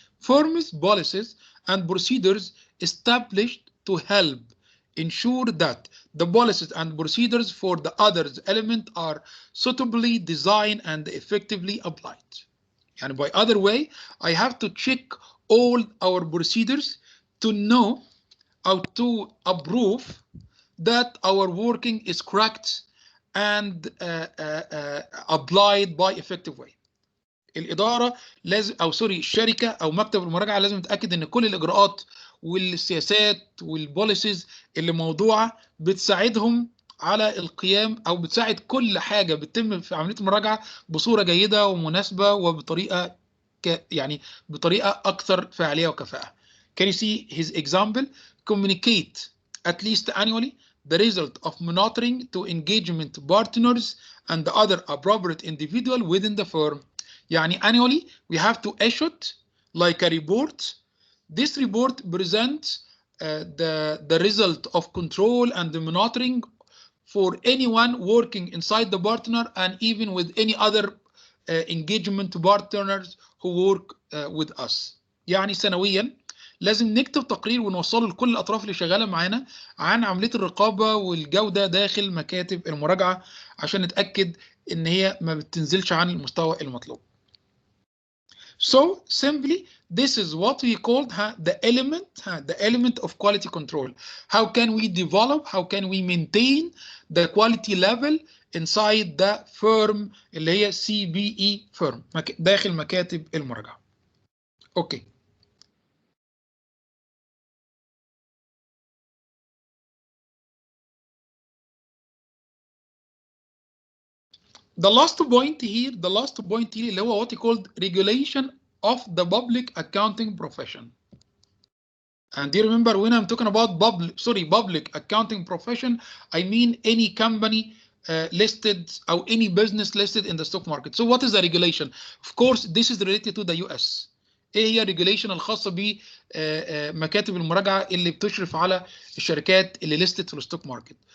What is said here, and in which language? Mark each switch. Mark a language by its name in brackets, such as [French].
[English] Firms, policies and procedures established to help ensure that the policies and procedures for the others element are suitably designed and effectively applied. And by other way, I have to check all our procedures to know how to approve that our working is correct and applied by effective way. [Arabic] الإدارة لازم الشركة أو مكتب المراجعة لازم يتأكد إن كل الإجراءات والسياسات والبوليسيز اللي موضوعة بتساعدهم على القيام أو بتساعد كل حاجة بتتم في عملية المراجعة بصورة جيدة ومناسبة وبطريقة بطريقة أكثر فعالية وكفاءة. [English] Can you see his example? Communicate at least annually the result of monitoring to engagement partners and the other appropriate individual within the firm. [Arabic] يعني [English] annually we have to issue like a report. This report presents the result of control and the monitoring for anyone working inside the partner and even with any other engagement partners who work with us. [Arabic] يعني سنويا لازم نكتب تقرير ونوصله لكل الأطراف اللي شغالة معانا عن عملية الرقابة والجودة داخل مكاتب المراجعة عشان نتأكد إن هي ما بتنزلش عن المستوى المطلوب. [English] So simply, this is what we called the element of quality control. How can we develop, how can we maintain the quality level inside the firm [Arabic] اللي هي [English] CBE firm [Arabic] داخل مكاتب المراجعة. [English] Okay. The last point here [Arabic] اللي هو [English] what he called regulation of the public accounting profession. And do you remember when I'm talking about public accounting profession, I mean any company listed or any business listed in the stock market. So what is the regulation? Of course, this is related to the US. [Arabic] ايه هي regulation الخاصة بمكاتب المراجعة اللي بتشرف على الشركات اللي listed في الستوك ماركت.